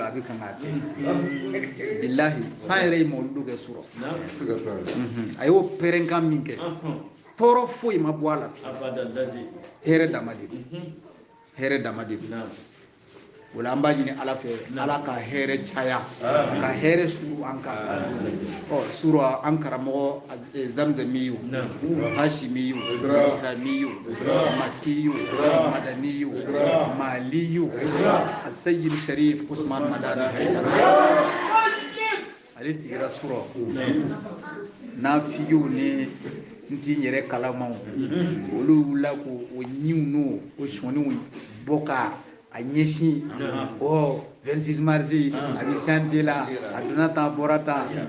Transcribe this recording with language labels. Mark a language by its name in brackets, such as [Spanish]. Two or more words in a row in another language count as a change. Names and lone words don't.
[Bambara] a bɛ kan k'a kɛ bilahi san yɛrɛ ye mawuludu kɛ sura a y'o pɛrɛnkan min kɛ tɔɔrɔ foyi ma bɔ a la hɛrɛ dama de don hɛrɛ dama de don wala an b'a ɲini ala fɛ ala ka hɛrɛ caya ka hɛrɛ suru an kan sura an karamɔgɔ zamzamiyu hashimiyu ibrahimiyu makiyu madaniyu maliyu asayid sharif usman madani haidara ale sigira sura n'a fiyew ni n t'i yɛrɛ kalamaw olu wulila k'o ɲiw n'o sɔniw bɔ ka a ɲɛsin 26 mars a bɛ chantier la a donna tan a bɔra tan